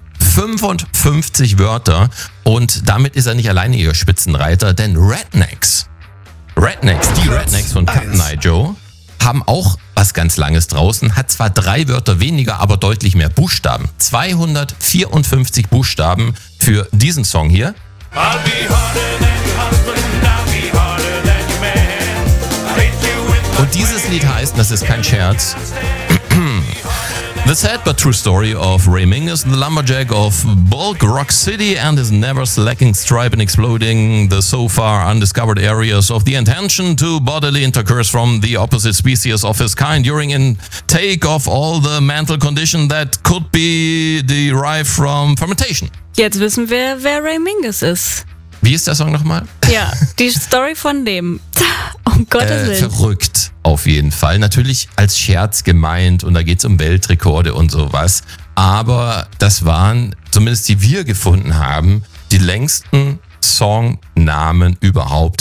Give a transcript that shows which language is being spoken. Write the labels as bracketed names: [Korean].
[German] 55 Wörter und damit ist er nicht alleine ihr Spitzenreiter, denn Rednecks, die Rednecks von Captain Eye Joe haben auch was ganz Langes draußen, hat zwar 3 Wörter weniger, aber deutlich mehr Buchstaben. 254 Buchstaben für diesen Song hier. [English] I'll be harder than your husband, I'll be harder than your man. I'll hit you with the. [German] Und dieses Lied heißt, das ist kein Scherz, [English] The sad but true story of Ray Mingus, the lumberjack of Bulk Rock City and his never slacking stripe in exploding the so far undiscovered areas of the intention to bodily intercourse from the opposite species of his kind during intake of all the mental condition that could be derived from fermentation. [German] Jetzt wissen wir, wer Ray Mingus ist. Wie ist der Song nochmal? Ja, die Story von dem. Um Gottes Willen. Verrückt. Auf jeden Fall. Natürlich als Scherz gemeint und da geht es um Weltrekorde und sowas. Aber das waren, zumindest die wir gefunden haben, die längsten Songnamen überhaupt.